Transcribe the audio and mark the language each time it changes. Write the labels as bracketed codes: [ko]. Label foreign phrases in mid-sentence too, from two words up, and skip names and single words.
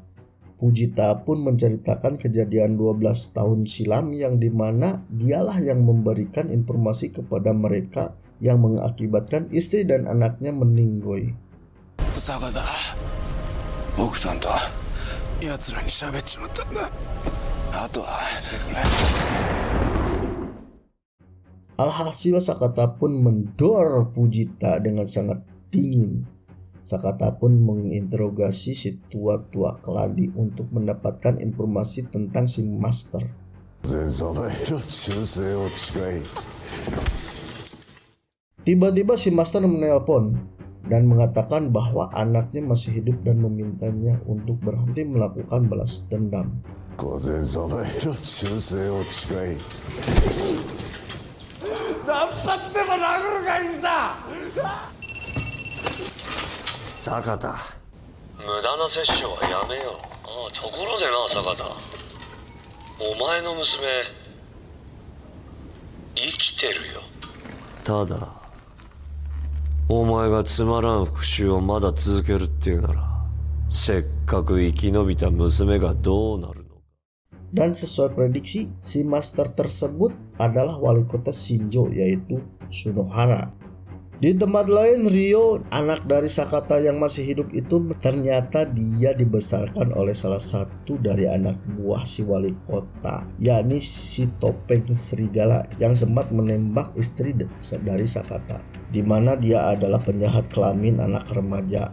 [id] Fujita pun menceritakan kejadian 12 tahun silam yang dimana dialah yang memberikan informasi kepada mereka yang mengakibatkan istri dan anaknya meninggoy. [ja] Sakata, 奥さんと奴らに喋っちまったんだ。あとはしてくれ。 [id] Alhasil Sakata pun mendor Fujita dengan sangat dingin. Sakata pun menginterogasi si tua-tua keladi untuk mendapatkan informasi tentang si master. Tiba-tiba si master menelpon dan mengatakan bahwa anaknya masih hidup dan memintanya untuk berhenti melakukan balas dendam. [ja] Sakata, 無駄な殺生はやめよう。ああ、ところでな、坂田。お前の娘、生きてるよ。ただ、お前がつまらん復讐をまだ続けるっていうなら、せっかく生き延びた娘がどうなるのか。 [id] Dan sesuai prediksi, si master tersebut adalah wali kota Shinjo, yaitu Sunohara. Di tempat lain, Ryo, anak dari Sakata yang masih hidup itu, ternyata dia dibesarkan oleh salah satu dari anak buah si wali kota, yakni si topeng serigala yang sempat menembak istri dari Sakata, di mana dia adalah penjahat kelamin anak remaja.